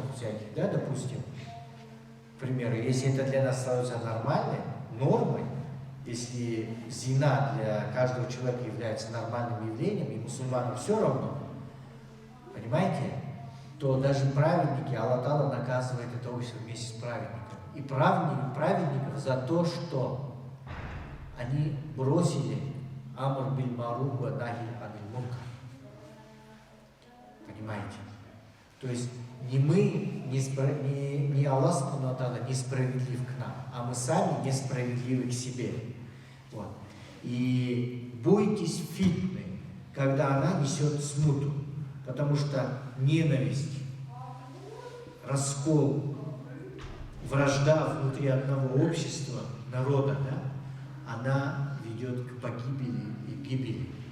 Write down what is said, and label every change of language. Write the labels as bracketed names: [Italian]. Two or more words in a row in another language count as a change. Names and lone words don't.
[Russian] всяких, да, допустим, к примеру, если это для нас становится нормальной нормой, если зина для каждого человека является нормальным явлением, и мусульманам все равно, понимаете, то даже праведники, [Arabic] الله تعالى [Russian] наказывает это общество вместе с праведниками. И праведников за то, что они бросили [Arabic] أمر بالمعروف ونهي عن المنكر. [Russian] Понимаете? То есть не мы, не [Arabic] الله سبحانه وتعالى [Russian] несправедлив к нам, а мы сами несправедливы к себе. Вот. И бойтесь фитны, когда она несет смуту, потому что ненависть, раскол, вражда внутри одного общества, народа, да, она ведет к погибели и гибели.